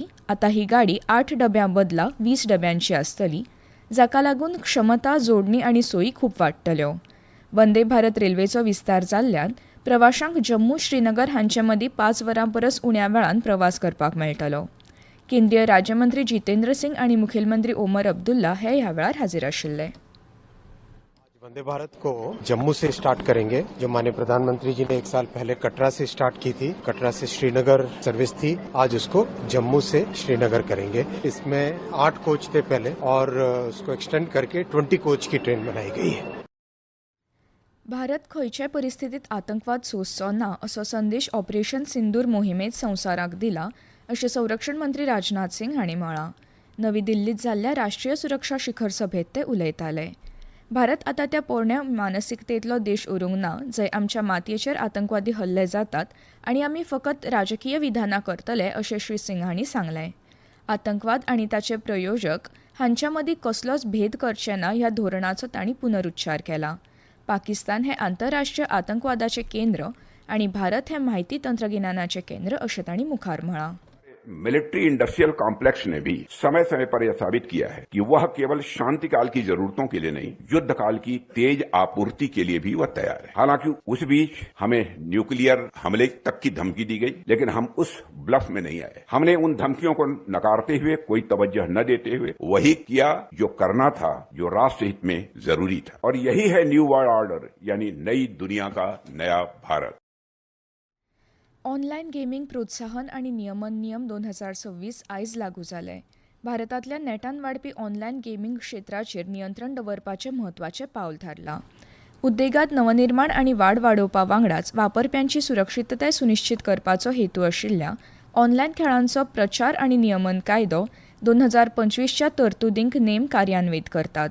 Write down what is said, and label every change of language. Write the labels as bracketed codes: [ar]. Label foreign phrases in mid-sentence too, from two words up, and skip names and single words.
[kok] आतां ही गाडी 8 डब्यां बदला 20 डब्यांची आसतली, जाका लागून क्षमता, जोडणी आनी सोयी खूब वाडटल्यो. वंदे भारत रेल्वेचो विस्तार जाल्ल्यान प्रवाशांक जम्मू श्रीनगर हांचे मदीं 5 वरां परस उण्या वेळान प्रवास करपाक मेळटलो. केंद्रीय राज्यमंत्री जितेंद्र सिंग आनी मुखेलमंत्री ओमर अब्दुल्ला हे ह्या वेळार हाजीर आशिल्ले. [hi] वंदे भारत को जम्मू से स्टार्ट करेंगे, जो माननीय प्रधानमंत्री जी ने 1 साल पहले कटरा से स्टार्ट की थी. कटरा से श्रीनगर सर्विस थी, आज उसको जम्मू से श्रीनगर करेंगे. इसमें 8 कोच थे पहले और उसको एक्सटेंड करके 20 कोच की ट्रेन बनाई गई है. [kok] भारत खंयच्याय परिस्थितीत आतंकवाद सोंसचो ना असो संदेश ऑपरेशन सिंदूर मोहिमेत संवसाराक दिला अशें संरक्षण मंत्री राजनाथ सिंग हांणी म्हळां. नवी दिल्लीत जाल्ल्या राष्ट्रीय सुरक्षा शिखर सभेत ते उलयताले. भारत आतां त्या पोरण्या मानसिकतेंतलो देश उरूंक ना जंय आमच्या मातयेचेर आतंकवादी हल्ले जातात आनी आमी फकत राजकीय विधानां करतले अशें श्री सिंग हांणी सांगलें. आतंकवाद आनी ताचे प्रयोजक हांच्या मदीं कसलोच भेद करचे ना ह्या धोरणाचो तांणी पुनरुच्चार केला. पाकिस्तान हे आंतरराष्ट्रीय आतंकवादाचे केंद्र आनी भारत हे माहिती तंत्रगिन्यानाचे केंद्र अशें तांणी मुखार म्हळां. [en] military industrial complex [hi] ने भी समय समय पर यह साबित किया है कि वह केवल शांति काल की जरूरतों के लिए नहीं, युद्ध काल की तेज आपूर्ति के लिए भी वह तैयार है. हालांकि उस बीच हमें न्यूक्लियर हमले तक की धमकी दी गई, लेकिन हम उस ब्लफ में नहीं आए. हमने उन धमकियों को नकारते हुए, कोई तवज्जो न देते हुए वही किया जो करना था, जो राष्ट्र हित में जरूरी था. और यही है [en] new world order, [hi] यानी नई दुनिया का नया भारत. [kok] ऑनलायन गेमिंग प्रोत्साहन आनी नियमन नियम 2026 आयज लागू जाले. भारतांतल्या नेटान वाडपी [en] online gaming [kok] क्षेत्राचेर नियंत्रण दवरपाचें म्हत्वाचें पावल थारलां. उद्देगांत नवनिर्माण आनी वाड वाडोवपा वांगडाच वापरप्यांची सुरक्षीतताय सुनिश्चित करपाचो हेतू आशिल्ल्या ऑनलायन खेळांचो प्रचार आनी नियमन कायदो 2025च्या तरतुदींक नेम कार्यान्वीत करतात.